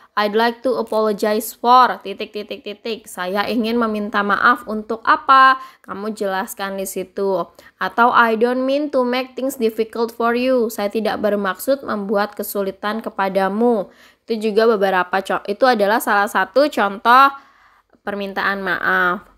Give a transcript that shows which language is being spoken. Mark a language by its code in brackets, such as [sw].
[en] I'd like to apologize for ... [id] Saya ingin meminta maaf untuk apa? Kamu jelaskan di situ. Atau [en] I don't mean to make things difficult for you. [id] Saya tidak bermaksud membuat kesulitan kepadamu. Itu juga itu adalah salah satu contoh permintaan maaf.